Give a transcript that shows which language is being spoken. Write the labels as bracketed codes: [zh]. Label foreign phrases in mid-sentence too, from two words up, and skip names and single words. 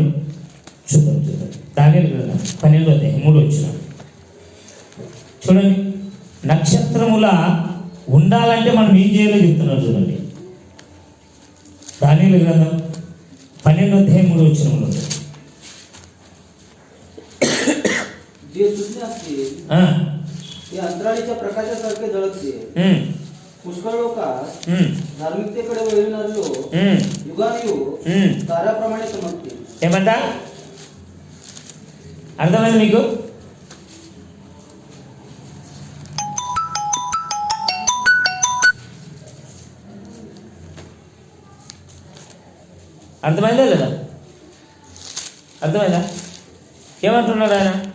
[te] చూద్దాం దానియేలు గ్రంథం 12వ అధ్యాయం 3వ వచనం చూడండి. నక్షత్రములా ఉండాలంటే మనం ఏం చేయాలో చెప్తున్నారు చూడండి. దానియేలు గ్రంథం 12వ అధ్యాయం 3వ వచనంలో [mr] हे अंतराळीच्या प्रकाशासारखे जळकते. पुष्कळ लोक धार्मिकतेकडे वळविणारे युगानुयुग ताऱ्याप्रमाणे चमकते. [te] ఏమంటా అర్థమైంది మీకు? అర్థమైందా లేదా? అర్థమైందా? ఏమంటున్నాడు ఆయన?